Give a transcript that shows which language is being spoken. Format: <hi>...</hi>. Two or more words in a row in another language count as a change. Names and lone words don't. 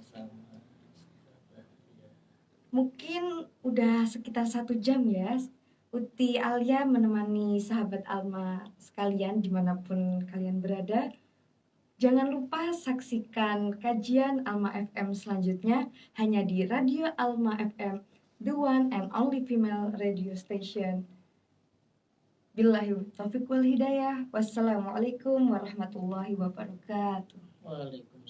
<id>Mungkin udah sekitar 1 jam ya Uti Alia menemani sahabat Alma sekalian dimanapun kalian berada. Jangan lupa saksikan kajian Alma FM selanjutnya hanya di Radio Alma FM,</id> <en>the one and only female radio station.</en> <ar>بالله التوفيق والهداية. والسلام عليكم ورحمة الله وبركاته. وعليكم السلام.</ar>